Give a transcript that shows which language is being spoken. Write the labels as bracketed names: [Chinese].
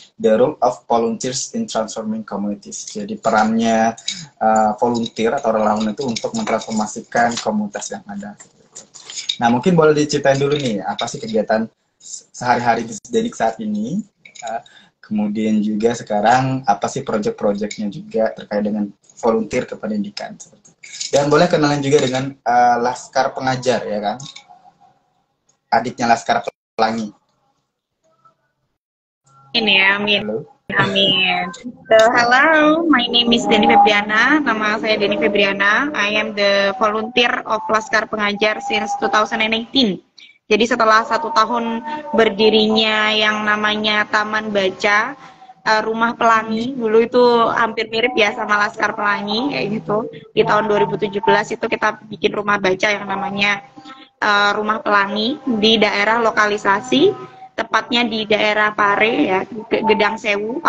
[English] The role of volunteers in transforming communities. [Indonesian] Jadi perannya volunteer atau relawan itu untuk mentransformasikan komunitas yang ada. Nah, mungkin boleh diceritain dulu nih, apa sih kegiatan sehari-hari di Dedik saat ini? Kemudian juga sekarang apa sih proyek-proyeknya juga terkait dengan volunteer kependidikan seperti itu. Dan boleh kenalan juga dengan Laskar Pengajar ya kan, adiknya Laskar Pelangi. Ini ya, amin. Halo. [English] Amin. So, hello, my name is Deni Febriana. [Indonesian] Nama saya Deni Febriana. [English] I am the volunteer of Laskar Pengajar since 2018. [Indonesian] Jadi setelah 1 tahun berdirinya yang namanya Taman Baca, Rumah Pelangi, dulu itu hampir mirip ya sama Laskar Pelangi kayak gitu. Di tahun 2017 itu kita bikin rumah baca yang namanya Rumah Pelangi di daerah lokalisasi, tepatnya di daerah Pare ya, Gedang Sewu.